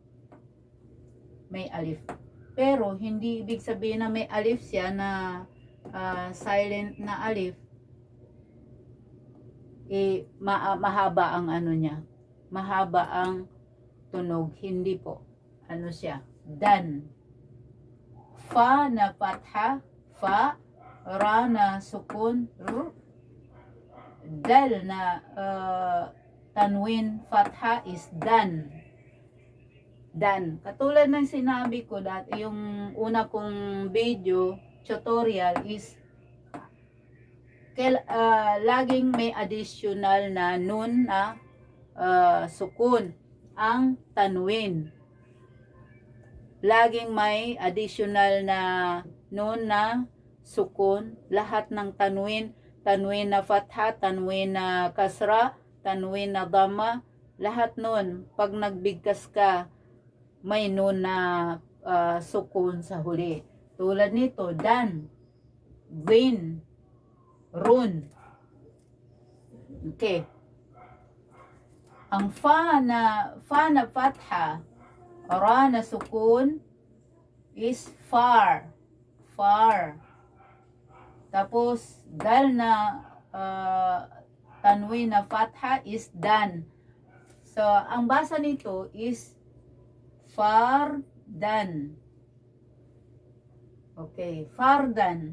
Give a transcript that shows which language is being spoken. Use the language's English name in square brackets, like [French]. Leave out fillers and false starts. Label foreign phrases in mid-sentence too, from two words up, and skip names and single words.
[Filipino] May alif. Pero hindi ibig sabihin na may alif siya na silent na alif. Mahaba ang ano niya. Mahaba ang tunog. Hindi po. Ano siya? Dan. Fa na fatha. Fa. Ra na sukun. R. Dal na [Arabic] tanwin fatha [Filipino] is dan. Dan. Katulad ng sinabi ko dati, yung una kong [English] video tutorial [Filipino] is laging may additional na nun na sukun ang tanwin. Laging may additional na nun na sukun. Lahat ng tanwin na fatha, tanwin na kasra, tanwin na dhamma, lahat nun, pag nagbigkas ka, may nun na sukun sa huli. Tulad nito, dan, win, run. Okay. Ang fa na fatha, ra na sukun is far. Far. Tapos, dal na tanwin na fatha is dan. So, ang basa nito is far dan. Okay, far dan.